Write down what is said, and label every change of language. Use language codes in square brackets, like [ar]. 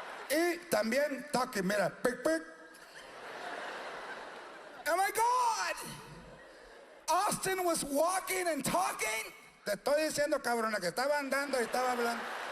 [es] Y también talking, mira, pic, pic. [en] Oh my God! Austin was walking and talking. [es] Te estoy diciendo, cabrona, que estaba andando y estaba hablando.